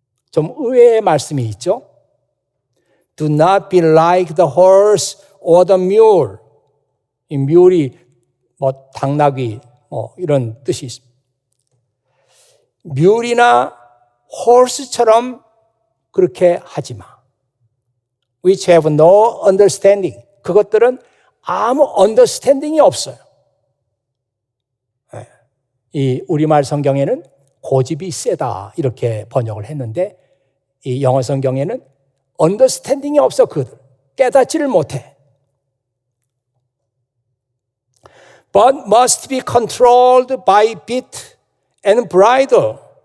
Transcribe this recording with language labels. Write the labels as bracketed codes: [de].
[ko] 좀 의외의 말씀이 있죠. [en] Do not be like the horse or the mule. [ko] 이 mule이 당나귀 이런 뜻이 있습니다. mule이나 horse처럼 그렇게 하지 마. [en] Which have no understanding. [ko] 그것들은 아무 understanding이 없어요. 이 우리말 성경에는 고집이 세다 이렇게 번역을 했는데 이 영어 성경에는 understanding이 없어. 그들 깨닫지를 못해. [en] But must be controlled by bit and bridle.